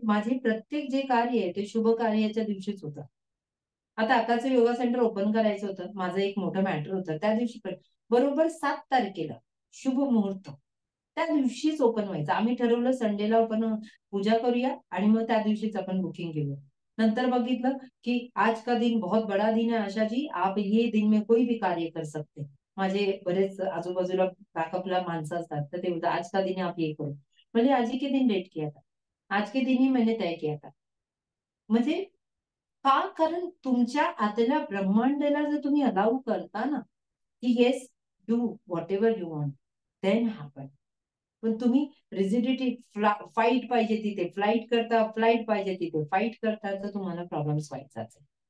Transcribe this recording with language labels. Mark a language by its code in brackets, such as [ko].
[mr] माझे प्रत्येक जे कार्य आहे ते शुभ कार्याच्या दिवशीच होतं. आता आकाचं योगा सेंटर ओपन करायचं होतं, माझं एक मोठं मॅटर होतं त्या दिवशी, पण बरोबर 7 तारखेला शुभ मुहूर्त त्या दिवशीच ओपन व्हायचं. आम्ही ठरवलं संडेला आपण पूजा करूया आणि मग त्या दिवशीच आपण बुकिंग घेऊया. नंतर बघितलं की [hi] आज का दिन बहुत बड़ा दिन है आशा जी, आप ये दिन में कोई भी कार्य कर सकते. [mr] माझे बरेच आजूबाजूला बॅकअपला माणसं असतात, तर ते बोलतात [hi] आज का दिन है आप ये करो. म्हणजे आज ही के दिन डेट किया था, आज के दिन ही मैंने तय किया था. [mr] म्हणजे का? कारण तुमच्या आतल्या ब्रह्मांडाला जर तुम्ही अलाउ करता ना की [en] yes do what ever you want, [mr] then happen. पण तुम्ही रिजिडिटी, फाईट पाहिजे तिथे फ्लाईट करता, फ्लाईट पाहिजे तिथे फाईट करता, तर तुम्हाला प्रॉब्लेम्स व्हायचाच आहे.